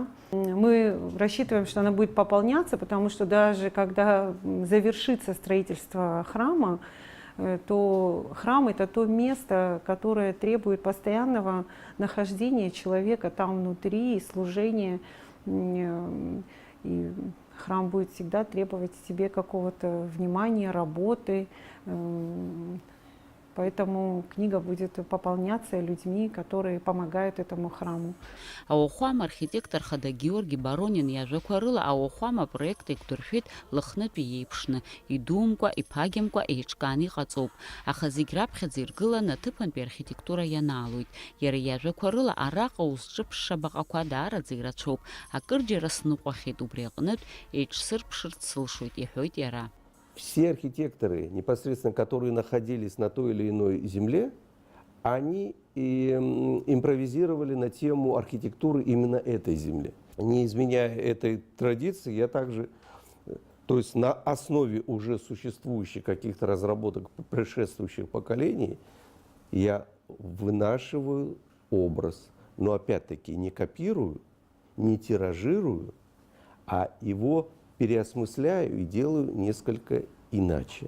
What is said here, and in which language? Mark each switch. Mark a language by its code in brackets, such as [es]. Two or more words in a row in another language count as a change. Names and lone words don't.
[ru] Мы рассчитываем, что она будет пополняться, потому что даже когда завершится строительство храма, то храм – это то место, которое требует постоянного нахождения человека там внутри и служения. И храм будет всегда требовать себе какого-то внимания, работы. Поэтому книга будет пополняться людьми, которые помогают этому храму. [ab] Ауахәама архитектор хада Георги Баронин иажәақәа рыла ауахәама апроект еиқәдыршәеит лыхнытәи еиԥшны, идумкәа, иԥагьамкәа еиҿкааны иҟаҵоуп, аха зегь раԥхьаӡа иргыланы аҭыԥантәи архитектура ианаалоит. Иара иажәақәа рыла араҟа узҿыԥшша баҟақәа даараӡа ирацәоуп, акырџьара сныҟәахьеит убри аҟнытә еиҿсырԥшырц сылшоит, иҳәоит иара. [ru] Все архитекторы, непосредственно которые находились на той или иной земле, они импровизировали на тему архитектуры именно этой земли. Не изменяя этой традиции, я также, то есть на основе уже существующих каких-то разработок предшествующих поколений, я вынашиваю образ, но опять-таки не копирую, не тиражирую, а его переосмысляю и делаю несколько иначе.